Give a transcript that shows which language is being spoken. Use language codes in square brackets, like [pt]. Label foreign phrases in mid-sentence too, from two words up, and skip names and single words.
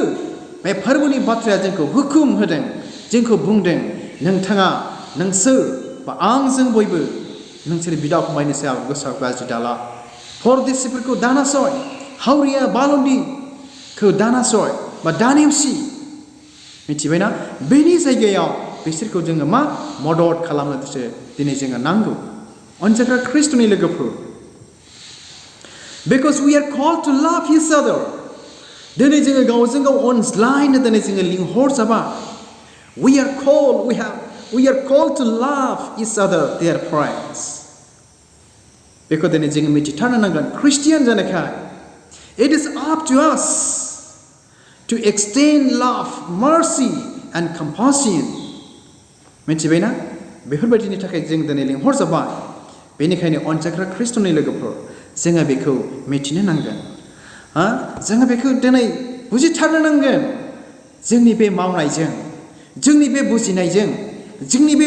[brx] बे फोरबोनि बाथ्राया जोंखौ हुकुम होदों जोंखौ बुंदों नोंथाङा नोंसोर बा आंजों बयबो नोंसोर बिदा फंबायनि सायाव गोसोआव गाज्रि दाला परदेसिफोरखौ दानासय हावरिया बालन्दिखौ दानासय बा दानेवसि मिथिबायना बेनि जायगायाव बिसोरखौ जोङो मा मदद खालामनोसो दिनै जोङो नांगौ अनजाग्रा ख्रिस्ट'नि लोगोफोर [en] because we are called to love each other [brx] दिनै जोङो गावजों गाव अनज्लायनो दिनै जोङो लिंहरजाबा [en] we are called to love each other dear friends [brx] बेखौ दिनै जोङो मिथिथारनो नांगोन ख्रिस्टियान जानायखाय [en] it is up to us to extend love mercy and compassion [brx] मिथिबायना बेफोरबायदिनि थाखाय जों दिनै लिंहरजाबाय बेनिखायनो अनजाग्रा ख्रिस्ट'नि लोगोफोर जोङो बेखौ मिथिनो नांगोन जोङो बेखौ दिनै बुजिथारनो नांगोन जोंनि बे मावनायजों जोंनि बे बुजिनायजों जोंनि बे